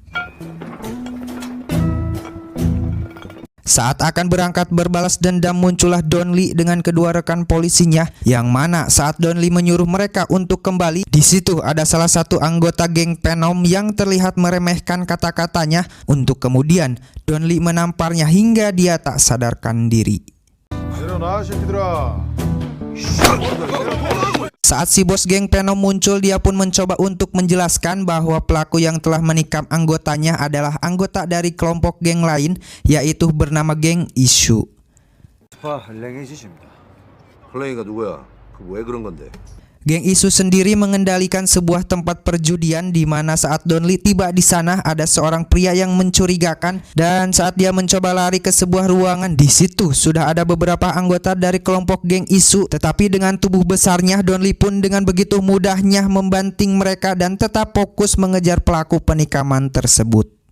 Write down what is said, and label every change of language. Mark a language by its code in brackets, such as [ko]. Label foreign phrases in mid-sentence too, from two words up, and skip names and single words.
[id] Saat akan berangkat berbalas dendam, muncullah Don Lee dengan kedua rekan polisinya, yang mana saat Don Lee menyuruh mereka untuk kembali, di situ ada salah satu anggota geng Venom yang terlihat meremehkan kata-katanya, untuk kemudian Don Lee menamparnya hingga dia tak sadarkan diri. Saat si bos geng Venom muncul, dia pun mencoba untuk menjelaskan bahwa pelaku yang telah menikam anggotanya adalah anggota dari kelompok geng lain, yaitu bernama geng Isu. [ko] 플레이가 누구야? 왜 그런 건데? [id] Geng Isu sendiri mengendalikan sebuah tempat perjudian, di mana saat Don Lee tiba di sana ada seorang pria yang mencurigakan, dan saat dia mencoba lari ke sebuah ruangan, di situ sudah ada beberapa anggota dari kelompok geng Isu, tetapi dengan tubuh besarnya Don Lee pun dengan begitu mudahnya membanting mereka dan tetap fokus mengejar pelaku penikaman tersebut.